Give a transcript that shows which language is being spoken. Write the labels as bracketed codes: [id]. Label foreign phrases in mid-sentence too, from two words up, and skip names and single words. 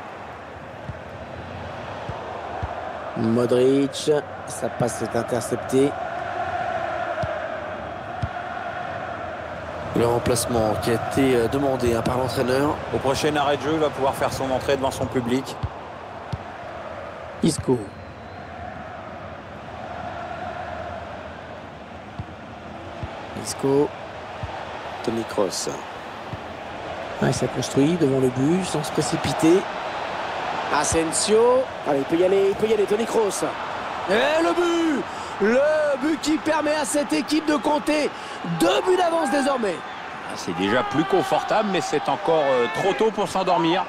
[fr] Modric, sa passe est interceptée. Le remplacement qui a été demandé par l'entraîneur. Au prochain arrêt de jeu, il va pouvoir faire son entrée devant son public. Isco. Isco. Toni Kroos. Ah, ça construit devant le but sans se précipiter. Asensio. Allez, il peut y aller, Toni Kroos. Et le but! Le but qui permet à cette équipe de compter 2 buts d'avance désormais. C'est déjà plus confortable, mais c'est encore trop tôt pour s'endormir.